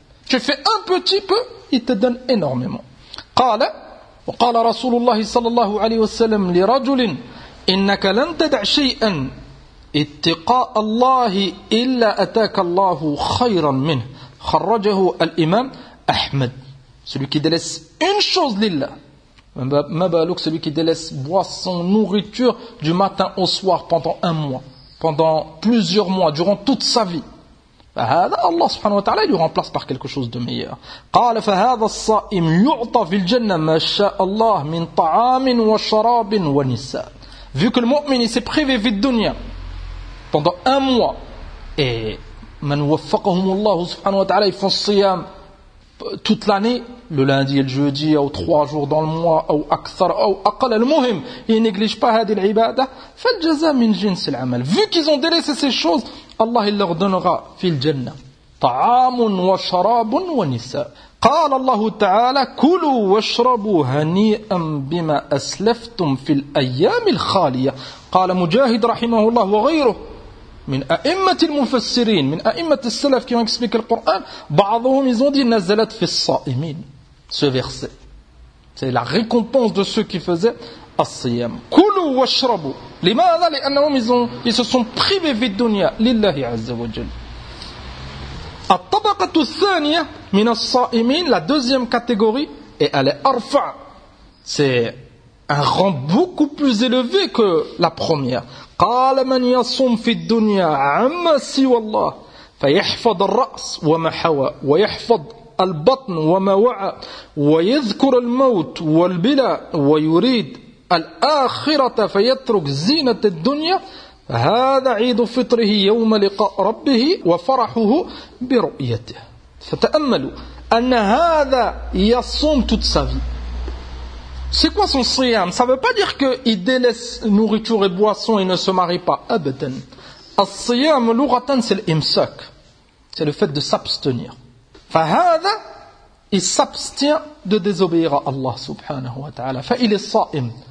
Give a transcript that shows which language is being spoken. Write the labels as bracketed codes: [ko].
[fr] Tu fais un petit peu, il te donne énormément. [ar] قال وقال رسول الله صلى الله عليه وسلم لرجل إنك لن تدع شيئا اتقاء الله إلا أتاك الله خيرا منه خرجه الإمام أحمد. [fr] Celui qui délaisse une chose لله. [ar] ما بالك [fr] celui qui délaisse boisson, nourriture du matin au soir pendant un mois, pendant plusieurs mois, durant toute sa vie. Allah subhanahu wa ta'ala lui remplace par quelque chose de meilleur. [ar] قال فهذا الصائم يعطى في الجنة ما شاء الله من طعام وشراب ونساء. [fr] Vu que le mu'min s'est privé de la dunya pendant un mois, et [ar] من وفقهم الله subhanahu wa ta'ala [fr] ils font siyam toute l'année, le lundi et le jeudi, ou trois jours dans le mois, ou akthar, ou aqal, le muhim, ils négligent pas hadil ibada, [ar] fal jaza min jins al-amal. [fr] Vu qu'ils ont délaissé ces choses, Allah il leur donnera [ar] fil jannah. Ta'amun wa sharabun wa nisa. Qala Allah ta'ala, kulu wa shrabu hani'an bima aslaftum fil ayyam al-khaliya. Qala Mujahid rahimahullah wa ghayruh. من أئمة المفسرين من أئمة السلف كما يكسبك القرآن بعضهم يزودي نزلت في الصائمين. [fr] Ce verset c'est la récompense de ceux qui faisaient الصيام. [ar] كلوا واشربوا لماذا؟ لأنهم يزون [fr] ils se sont privés [ar] في الدنيا لله عز وجل. الطبقة الثانية من الصائمين, [fr] la deuxième catégorie, et elle est أرفع, c'est un rang beaucoup plus élevé que la première. [ar] قال من يصوم في الدنيا عما سوى الله فيحفظ الرأس وما حوى ويحفظ البطن وما وعى ويذكر الموت والبلاء ويريد الآخرة فيترك زينة الدنيا هذا عيد فطره يوم لقاء ربه وفرحه برؤيته. فتأملوا أن هذا يصوم [fr] toute sa vie. C'est quoi son siyam? Ça ne veut pas dire qu'il délaisse nourriture et boisson et ne se marie pas. Abadan. Al-siyam, l'ouratan, c'est l'imsak. C'est le fait de s'abstenir. Fahada, il s'abstient de désobéir à Allah subhanahu wa ta'ala. Fa il est sa'im.